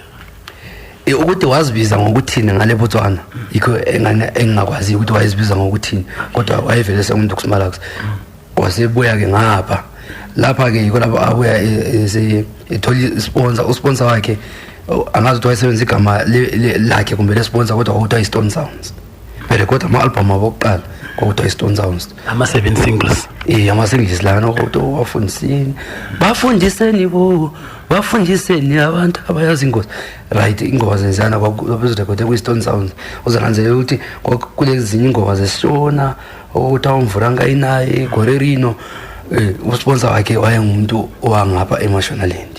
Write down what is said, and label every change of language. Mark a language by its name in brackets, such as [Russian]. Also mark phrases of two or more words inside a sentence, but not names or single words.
[North Ndebele] ukuthi wazibiza ngokuthini ngale Botswana yikho engakwazi ukuthi wayezibiza ngokuthini kodwa wayevele semuntu kusimalax wasebuya ke ngapha lapha ke yiko lapha abuya etholi usponsor wakhe angazi ukuthi wayesebenza igama lakhe kumbe le sponsor kodwa uthi iStone Sounds phela kodwa ama album abokuqala kwakuthiwa i-Stone Sounds. Ama-7 singles. Ama-singles lana kwakuthiwa bafundiseni abantu abayazi ingozi. Right, ingoma zenzana kwakuzirekhode kwi-Stone Sounds. Uzananzelela ukuthi kulezi zinye ingoma zesishona okuthiwa uMvuranga inaye Gorerino. Usponsor wakhe wayengumuntu owangapha eMashonaland.